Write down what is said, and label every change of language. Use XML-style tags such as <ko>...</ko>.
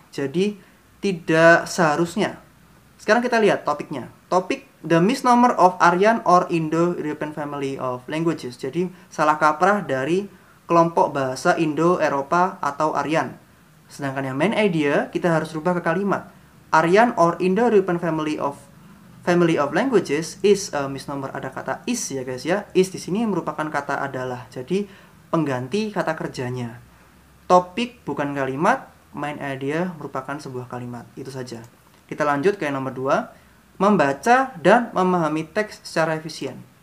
<id>Jadi, tidak seharusnya. Sekarang kita lihat topiknya.</id> <en>Topik the misnomer of Aryan or Indo-European family of languages.</en> <id>Jadi salah kaprah dari kelompok bahasa Indo-Eropa atau Aryan. Sedangkan yang main idea kita harus rubah ke kalimat.</id> <en>Aryan or Indo-European family of languages is a misnomer.</en> <id>Ada kata is ya guys ya. Is di sini merupakan kata adalah. Jadi pengganti kata kerjanya. Topik bukan kalimat, main idea merupakan sebuah kalimat. Itu saja. Kita lanjut ke yang nomor 2, membaca dan memahami teks secara efisien.</id>